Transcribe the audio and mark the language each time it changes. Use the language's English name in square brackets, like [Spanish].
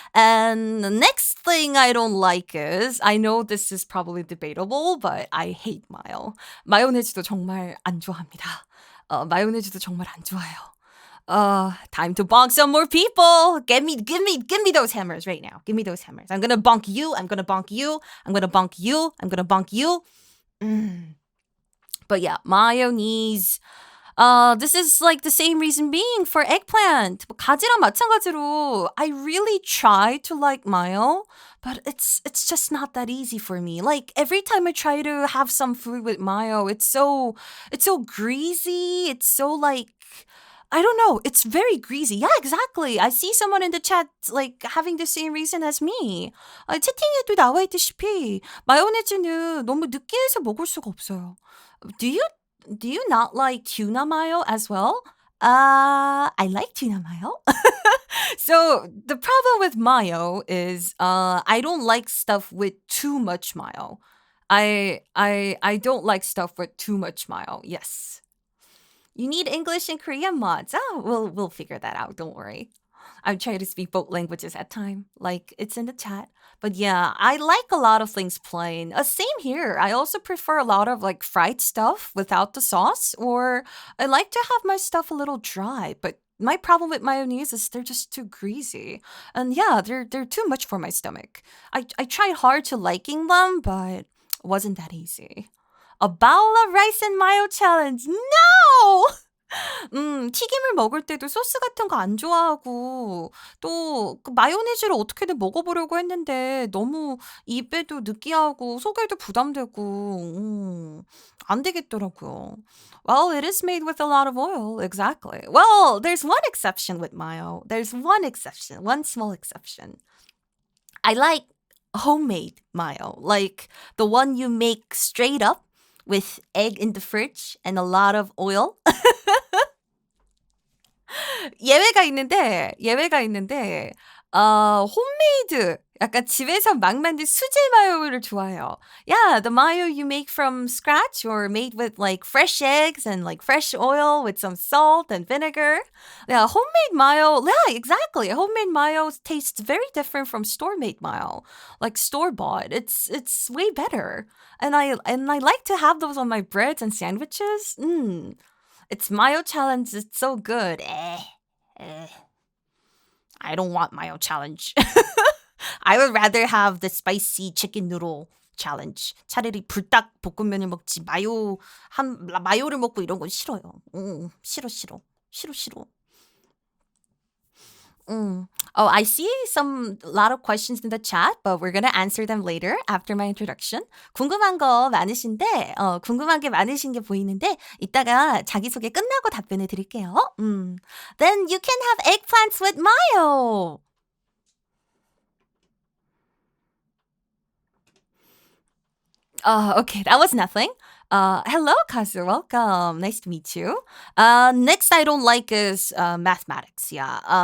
[English] And the next thing I don't like is, I know this is probably debatable, but I hate [Korean] 마요. 마요네즈도 정말 안 좋아합니다. 마요네즈도 정말 안 좋아요. [English] Time to bonk some more people. Give me those hammers right now. Give me those hammers. I'm gonna bonk you. I'm gonna bonk you. I'm gonna bonk you. I'm gonna bonk you. But yeah, mayonnaise. This is like the same reason being for eggplant. [Korean] 가지랑 마찬가지로 [English] I really try to like mayo, but it's just not that easy for me. Like every time I try to have some food with mayo, it's so greasy. It's so like I don't know. It's very greasy. Yeah, exactly. I see someone in the chat like having the same reason as me. [Korean] 채팅에도 나와 있다시피 마요네즈는 너무 느끼해서 먹을 수가 없어요. [English] Do you do you not like tuna mayo as well? I like tuna mayo. So the problem with mayo is I don't like stuff with too much mayo. I don't like stuff with too much mayo. Yes. You need English and Korean mods. Oh, we'll figure that out. Don't worry. I'm trying to speak both languages at time, like it's in the chat. But yeah, I like a lot of things plain. Same here. I also prefer a lot of like fried stuff without the sauce, or I like to have my stuff a little dry. But my problem with mayonnaise is they're just too greasy, and yeah, they're too much for my stomach. I tried hard to liking them, but it wasn't that easy. A bowl of rice and mayo challenge. No! [Korean] 튀김을 먹을 때도 소스 같은 거 안 좋아하고 또 그 마요네즈를 어떻게든 먹어보려고 했는데 너무 입에도 느끼하고 속에도 부담되고 안 되겠더라고요. [English] Well, it is made with a lot of oil. Exactly. Well, there's one exception with mayo. There's one exception, one small exception. I like homemade mayo, like the one you make straight up with egg in the fridge and a lot of oil. [Korean] 예외가 있는데, 홈메이드, 약간 집에서 막 만든 수제 마요를 좋아해요. [English] Yeah, the mayo you make from scratch or made with like fresh eggs and like fresh oil with some salt and vinegar. Yeah, homemade mayo. Yeah, exactly. Homemade mayo tastes very different from store-made mayo, like store-bought. It's way better, and I like to have those on my breads and sandwiches. It's mayo challenge. It's so good. I don't want mayo challenge. I would rather have the spicy chicken noodle challenge. [Korean] 차라리 불닭 볶음면을 먹지 마요를 먹고 이런 건 싫어요. 싫어. [English] Oh, I see a lot of questions in the chat, but we're gonna answer them later after my introduction. [Korean] 궁금한 거 많으신데, 궁금한 게 많으신 게 보이는데, 이따가 자기소개 끝나고 답변해 드릴게요. [English] Then you can have eggplants with mayo. Okay, that was nothing. Hello, Kazu. Welcome. Nice to meet you. Next I don't like is mathematics. Yeah.